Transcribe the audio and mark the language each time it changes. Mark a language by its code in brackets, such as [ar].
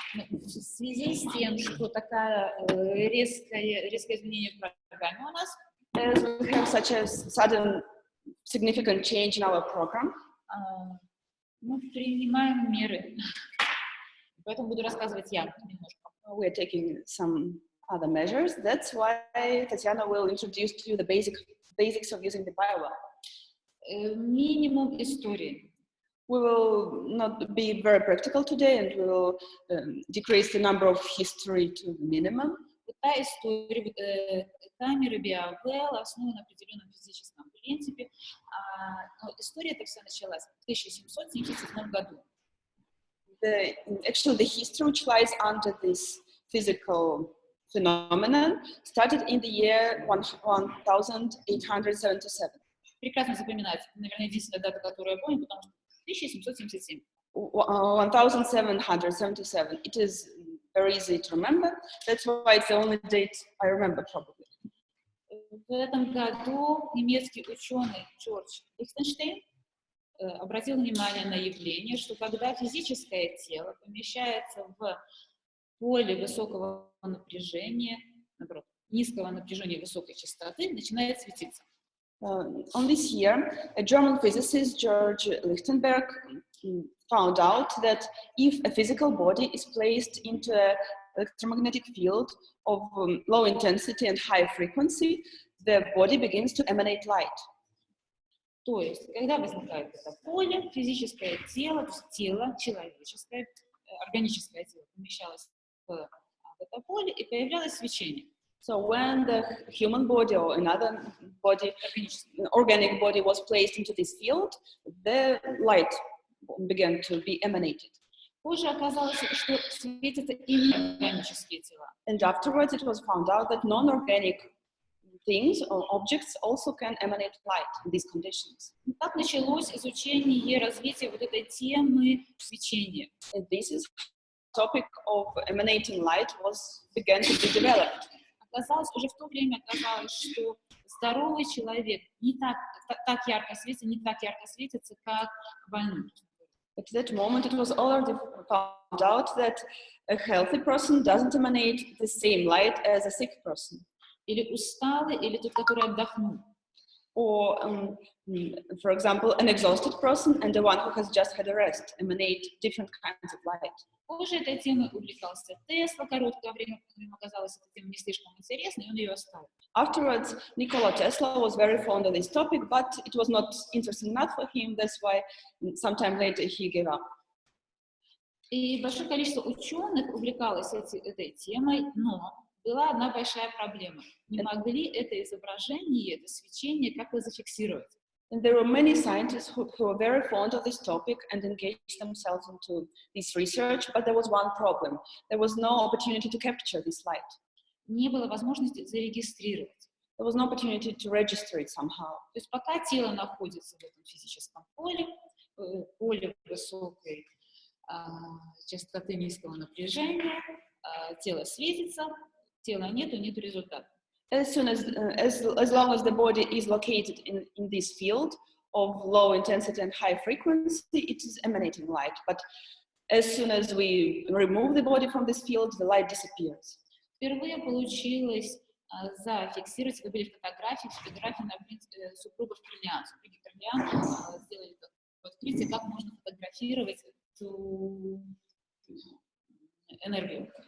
[ru] В связи с тем, что такая резкое изменение в программе у нас, [en] as we have such a sudden significant change in our program, [ru] мы принимаем меры. Поэтому буду рассказывать я немножко. [en] We are taking some other measures. That's why Tatiana will introduce to you the basics of using the biowell. [ru] Минимум истории. [en] We will not be very practical today, and we will decrease the number of history to the minimum. [ru] Та история, камеры биовелл основана на определенном физическом принципе. Но история эта вся началась в 1777 году. [en] Actually, the history which lies under this physical phenomenon started in the year 1877. [ru] Прекрасно запоминается. Наверное, единственная дата, которую я помню, потому что 1777. 1777. [en] It is very easy to remember. That's why it's the only date I remember probably. [ru] В этом году немецкий ученый Джордж Лихтенштейн обратил внимание на явление, что когда физическое тело помещается в поле высокого напряжения, наоборот, низкого напряжения высокой частоты, начинает светиться. [en] On this year, a German physicist, George Lichtenberg, found out that if a physical body is placed into an electromagnetic field of low intensity and high frequency, the body begins to emanate light. [ru] То есть, когда возникает это поле, физическое тело, то есть тело человеческое, органическое тело помещалось в это поле и появлялось свечение. [en] So when the human body or another body, organic body was placed into this field, the light began to be emanated. [ru] Позже оказалось, что светятся и неорганические тела. [en] And afterwards it was found out that non-organic things or objects also can emanate light in these conditions. [ru] Так началось изучение развития вот этой темы свечения. [en] And this is topic of emanating light began to be developed. [ru] Уже в то время оказалось, что здоровый человек не так ярко светится, как больной. [en] At that moment, it was already found out that a healthy person doesn't emanate the same light as a sick person. [ru] Или усталый, или тот, который отдохнул. [en] Or, for example, an exhausted person and the one who has just had a rest emanate different kinds of light. [ru] Позже этой темой увлекался Тесла, короткое время ему оказалась эта тема не слишком интересной, и он ее оставил. [en] Afterwards, Nikola Tesla was very fond of this topic, but it was not interesting enough for him. That's why sometime later he gave up. [ru] И большое количество ученых увлекалось этой темой, но была одна большая проблема. Не могли это изображение, это свечение как-то зафиксировать. [en] And there were many scientists who were very fond of this topic and engaged themselves into this research, but there was one problem. There was no opportunity to capture this light. [ru] Не было возможности зарегистрировать. [en] There was no opportunity to register it somehow. [ru] То есть пока тело находится в этом физическом поле высокой частоты низкого напряжения, тело светится, тела нету результата. [en] As long as the body is located in this field of low intensity and high frequency, it is emanating light. But as soon as we remove the body from this field, the light disappears. [ru] Впервые получилось зафиксировать, вы были фотографии на супругов Кирлян. Супруги Кирлян сделали открытие, как можно фотографировать эту энергию.